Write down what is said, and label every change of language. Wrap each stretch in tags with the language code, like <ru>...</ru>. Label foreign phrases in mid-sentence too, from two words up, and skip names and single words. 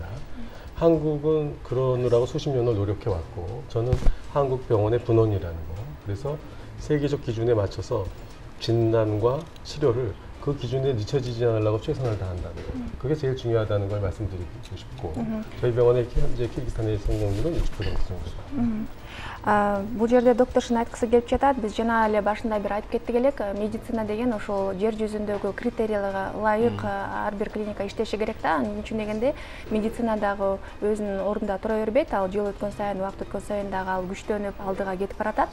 <ko>한국은 그러느라고 수십 년을 노력해 왔고, 저는 한국 병원의 분원이라는 거, 그래서 세계적 기준에 맞춰서 진단과 치료를 그 기준에 늦춰지지 않으려고 최선을 다한다는 거, 그게 제일 중요하다는 걸 말씀드리고 싶고, 저희 병원의 현재 키르기스탄의 성공률은 60% 정도입니다.</ko> <ky>Бул жерде докторшун айткысы келип жатат. Биз жана эле башында бир айтып кеттик элек, медицина деген ошол жер жүзүндөгү критерийлерге ылайык ар бир клиника иштеши керек да. Эмне үчүн дегенде медицина дагы өзүнүн ордунда тура бербейт. Ал жыл өткөн сайын, убакыт өткөн сайын дагы ал күчтөнүп, алдыга кетип баратат.</ky>